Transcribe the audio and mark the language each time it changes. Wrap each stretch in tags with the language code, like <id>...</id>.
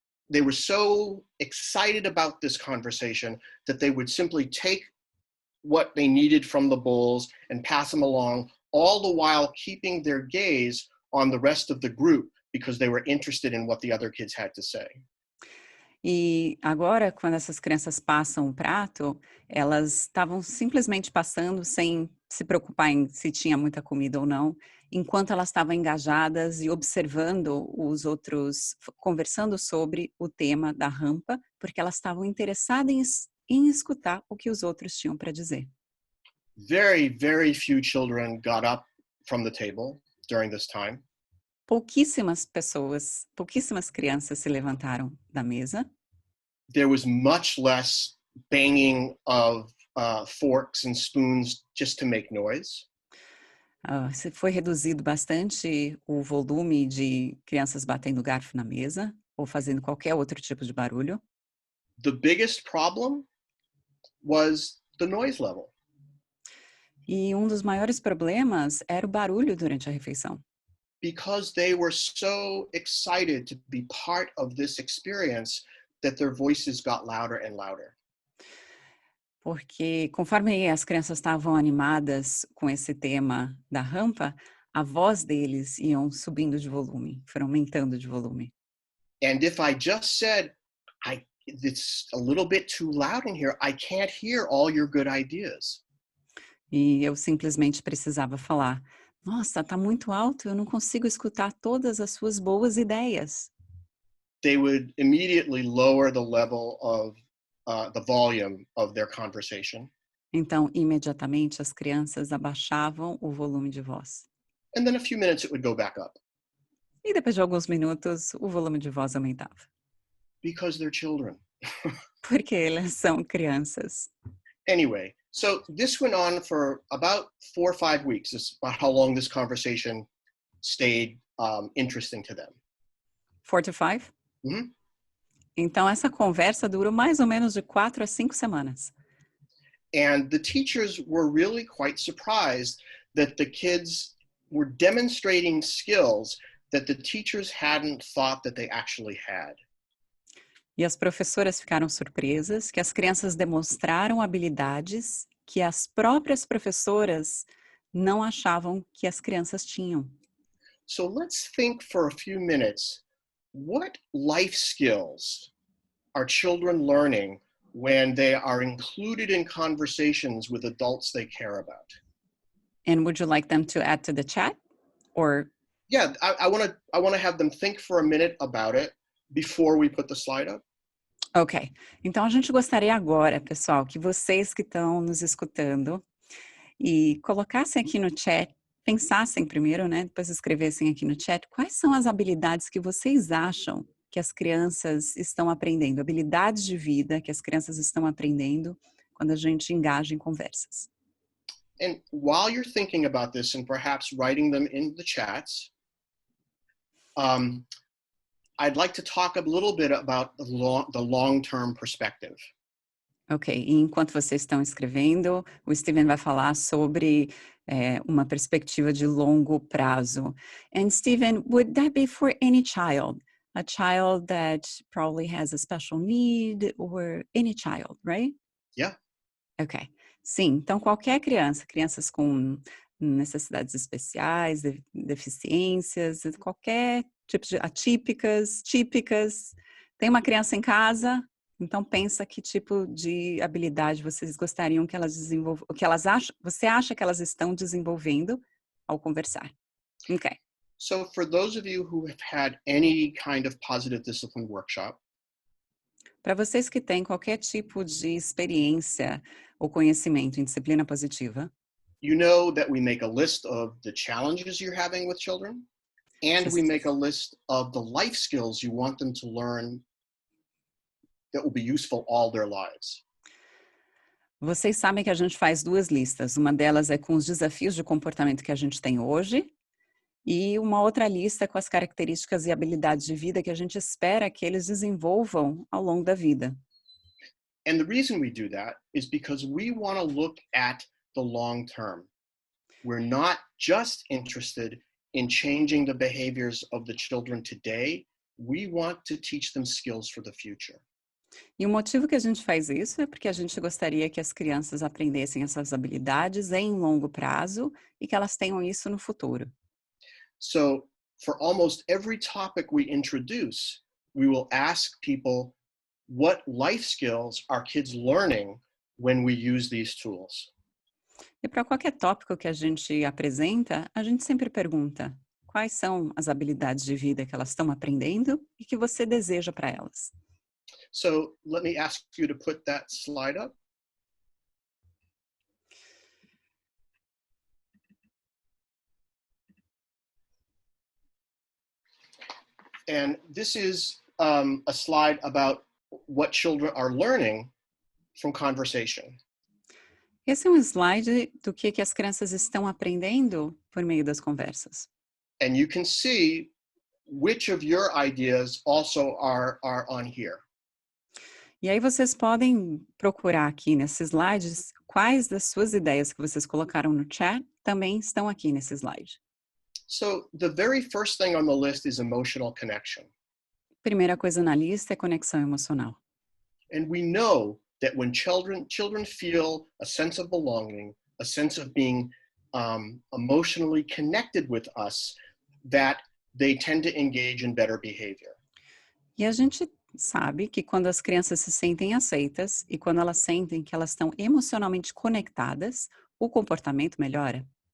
<en>they were so excited about this conversation that they would simply take what they needed from the bowls and pass them along, all the while keeping their gaze on the rest of the group because they were interested in what the other kids had to say.</en> <pt>e agora quando essas crianças passam o prato, elas estavam simplesmente passando sem se preocupar em se tinha muita comida ou não, enquanto elas estavam engajadas e observando os outros, conversando sobre o tema da rampa, porque elas estavam interessadas em escutar o que os outros tinham para dizer.</pt> <en>Very, very few children got up from the table during this time.</en> <pt>Pouquíssimas crianças se levantaram da mesa.</pt> <en>There was much less banging of forks and spoons just to make noise.</en> <pt>Foi reduzido bastante o volume de crianças batendo garfo na mesa ou fazendo qualquer outro tipo de barulho.</pt> <en>The biggest problem was the noise level.</en> <pt>E um dos maiores problemas era o barulho durante a refeição.</pt> <en>Because they were so excited to be part of this experience that their voices got louder and louder.</en> <pt>Porque conforme as crianças estavam animadas com esse tema da rampa, a voz deles iam subindo de volume, foram aumentando de volume.</pt> <en>And if I just said, it's a little bit too loud in here, I can't hear all your good ideas.</en> <pt>E eu simplesmente precisava falar, nossa, tá muito alto, eu não consigo escutar todas as suas boas ideias.</pt> <en>They would immediately lower the level of the volume of their conversation.</en> <pt>Então, imediatamente, as crianças abaixavam o volume de voz.</pt> <en>And then a few minutes it would go back up.</en> <pt>E depois de alguns minutos, o volume de voz aumentava.</pt> <en>Because they're children.</en> <pt>Porque elas são crianças.</pt> <en>Anyway, so this went on for about 4 or 5 weeks. This is about how long this conversation stayed interesting to them. 4 to 5? Mm-hmm.</en> <pt>Então, essa conversa durou mais ou menos de 4 a 5 semanas.</pt> <en>And the teachers were really quite surprised that the kids were demonstrating skills that the teachers hadn't thought that they actually had.</en> <pt>E as professoras ficaram surpresas que as crianças demonstraram habilidades que as próprias professoras não achavam que as crianças tinham.</pt> <en>So let's think for a few minutes, what life skills are children learning when they are included in conversations with adults they care about? And would you like them to add to the chat? Or yeah, I want to have them think for a minute about it before we put the slide up. Ok.</en> <pt>Então, a gente gostaria agora, pessoal, que vocês que estão nos escutando e colocassem aqui no chat, pensassem primeiro, né? Depois escrevessem aqui no chat quais são as habilidades que vocês acham que as crianças estão aprendendo, habilidades de vida que as crianças estão aprendendo quando a gente engaja em conversas.</pt> <en>And while you're thinking about this and perhaps writing them in the chats, I'd like to talk a little bit about the long-term perspective.</en> <pt>Ok, e enquanto vocês estão escrevendo, o Steven vai falar sobre uma perspectiva de longo prazo.</pt> <en>And Steven, would that be for any child? A child that probably has a special need or any child, right? Yeah. Ok.</en> <pt>Sim, então qualquer criança, crianças com necessidades especiais, deficiências, qualquer tipo de atípicas, típicas. Tem uma criança em casa, então pensa que tipo de habilidade vocês gostariam que elas desenvolvam, que elas acham, você acha que elas estão desenvolvendo ao conversar. Ok.</pt> <en>So for those of you who have had any kind of positive discipline workshop,</en> <pt>Para vocês que têm qualquer tipo de experiência ou conhecimento em disciplina positiva,</pt> <en>you know that we make a list of the challenges you're having with children, and we make a list of the life skills you want them to learn that will be useful all their lives.</en> <pt>vocês sabem que a gente faz duas listas. Uma delas é com os desafios de comportamento que a gente tem hoje e uma outra lista com as características e habilidades de vida que a gente espera que eles desenvolvam ao longo da vida.</pt> <en>And the reason we do that is because we want to look at the long term. We're not just interested in changing the behaviors of the children today. We want to teach them skills for the future.</en> <pt>E o motivo que a gente faz isso é porque a gente gostaria que as crianças aprendessem essas habilidades em longo prazo e que elas tenham isso no futuro.</pt> <en>So for almost every topic we introduce, we will ask people what life skills are kids learning when we use these tools.</en> <pt>E para qualquer tópico que a gente apresenta, a gente sempre pergunta quais são as habilidades de vida que elas estão aprendendo e que você deseja para elas.</pt> <en>So let me ask you to put that slide up. And this is a slide about what children are learning from conversation.</en> <pt>Esse é um slide do que as crianças estão aprendendo por meio das conversas.</pt> <en>And you can see which of your ideas also are on here.</en> <pt>E aí vocês podem procurar aqui nesses slides quais das suas ideias que vocês colocaram no chat também estão aqui nesse slide.</pt> <en>So the very first thing on the list is emotional connection.</en> <pt>Primeira coisa na lista é conexão emocional.</pt> <en>And we know that when children feel a sense of belonging, a sense of being emotionally connected with us, that they tend to engage in better behavior.</en> <pt>E a gente sabe que quando as crianças se sentem aceitas e quando elas sentem que elas estão emocionalmente conectadas, o comportamento melhora.</pt>